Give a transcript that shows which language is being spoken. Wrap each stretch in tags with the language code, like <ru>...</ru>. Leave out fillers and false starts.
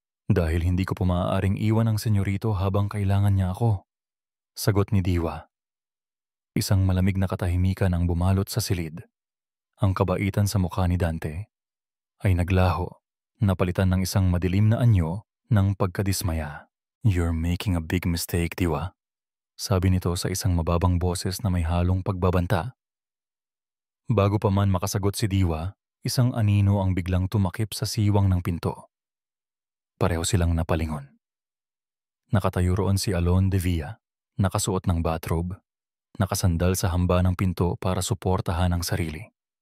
<tl>Dahil hindi ko po maaaring iwan ang senyorito habang kailangan niya ako. Sagot ni Diwa. Isang malamig na katahimikan ang bumalot sa silid. Ang kabaitan sa mukha ni Dante ay naglaho, napalitan ng isang madilim na anyo ng pagkadismaya.</tl> <en>You're making a big mistake, Diwa.</en> <tl>Sabi nito sa isang mababang boses na may halong pagbabanta. Bago pa man makasagot si Diwa, isang anino ang biglang tumakip sa siwang ng pinto. Pareho silang napalingon. Nakatayo roon si Alon de Villa, nakasuot ng bathrobe, nakasandal sa hamba ng pinto para suportahan ang sarili.</tl>